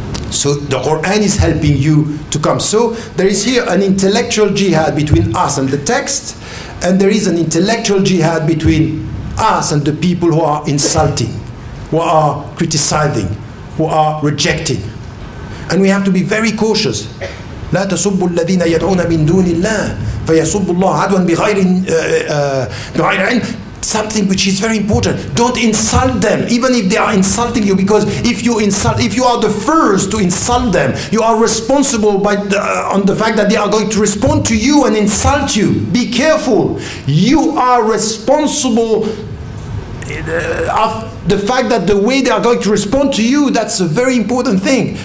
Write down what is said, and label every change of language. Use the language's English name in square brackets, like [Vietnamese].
[English] So the Quran is helping you to come. So there is here an intellectual jihad between us and the text, and there is an intellectual jihad between us and the people who are insulting, who are criticizing, who are rejecting. And we have to be very cautious. [Arabic] لا تسبوا الذين يدعون من دون الله فيسبوا الله عدوا بغير علم. [English] Something which is very important. Don't insult them, even if they are insulting you, because if you are the first to insult them, you are responsible on the fact that they are going to respond to you and insult you. Be careful. You are responsible of the fact that the way they are going to respond to you, that's a very important thing.